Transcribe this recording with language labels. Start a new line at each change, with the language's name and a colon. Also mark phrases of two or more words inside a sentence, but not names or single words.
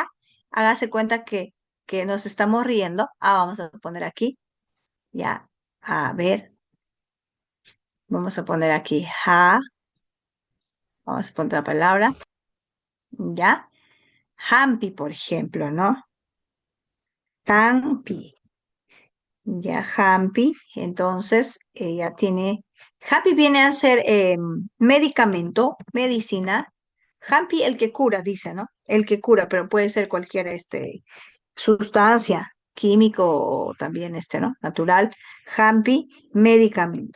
Spanish: Hágase cuenta que nos estamos riendo. Vamos a poner aquí. Ya. A ver. Vamos a poner aquí ja. Vamos a poner la palabra. Ya. Hampi, por ejemplo, ¿no? Hampi. Ya, Hampi. Entonces, ella tiene. Hampi viene a ser medicamento, medicina. Hampi, el que cura, dice, ¿no? El que cura, pero puede ser cualquier sustancia, químico o también ¿no? Natural. Hampi, medicamento.